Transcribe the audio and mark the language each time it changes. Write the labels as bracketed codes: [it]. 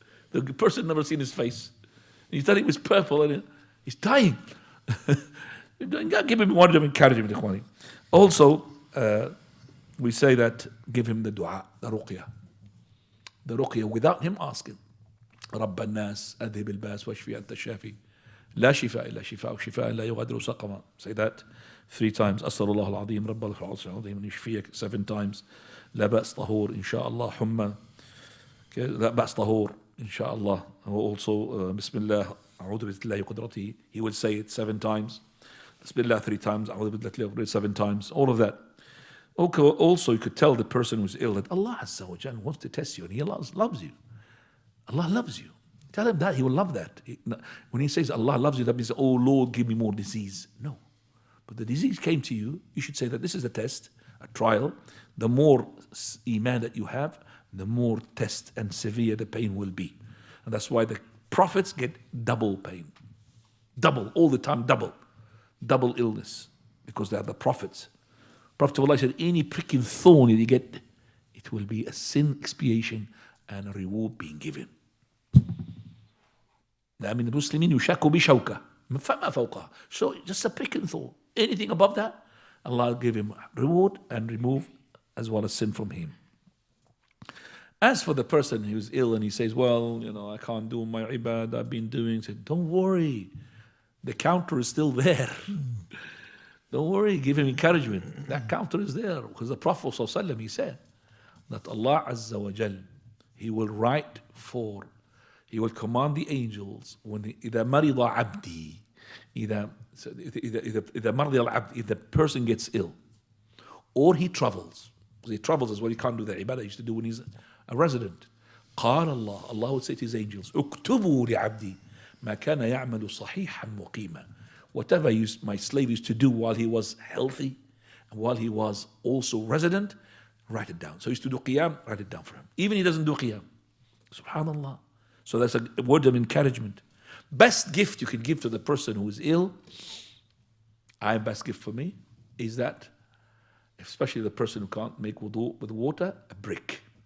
[en] The person never seen his face. And you thought he was purple and he's dying. Give him word of encouragement. Also, we say that give him the dua, the ruqyah. The ruqyah without him asking. [ar] رب الناس أذهب الباس واشفي أنت الشافي لا شفاء إلا شفاء وشفاء لا يغادر سقما. [en] Say that 3 times. [ar] أسأل الله العظيم رب العرش العظيم أن يشفيك [en] 7 times. [ar] لا بأس طهور إن شاء الله حمى. لا بأس طهور إن شاء الله. [en] Also [ar] بسم الله أعوذ بالله قدرته. [en] He will say it 7 times. [ar] بسم الله [en] 3 times. [ar] أعوذ بالله [en] 7 times. All of that. Also, you could tell the person who's ill that Allah Azza wa Jalla wants to test you and He loves you. Allah loves you. Tell him that, he will love that. When he says Allah loves you, that means, oh Lord, give me more disease. No. But the disease came to you, you should say that this is a test, a trial. The more iman that you have, the more test and severe the pain will be. And that's why the prophets get double pain. Double, all the time, double. Double illness. Because they are the prophets. Prophet of Allah said, any pricking thorn that you get, it will be a sin expiation and a reward being given. [ar] لا من المسلمين يشاك بشوكة فما فوقها. [en] So just a prick and thorn. Anything above that, Allah will give him reward and remove as well as sin from him. As for the person who's ill and he says, well, I can't do my ibad I've been doing, say, don't worry. The counter is still there. Don't worry, give him encouragement. That counter is there. Because the Prophet ﷺ, he said that Allah Azza wa Jal, He will He will command the angels when [ar] إذا مرض عبدي إذا مرض العبد, [en] if the person gets ill or he travels. Because he travels as well, he can't do the ibadah he used to do when he's a resident. [ar] قال الله, [en] Allah would say to his angels, [ar] اكتبوا لعبدي ما كان يعمل صحيحا مقيما. [en] Whatever my slave used to do while he was healthy and while he was also resident, write it down. So he used to do qiyam, write it down for him. Even he doesn't do qiyam. Subhanallah. So that's a word of encouragement. Best gift you can give to the person who is ill, best gift for me, is that, especially the person who can't make wudu with water, a brick.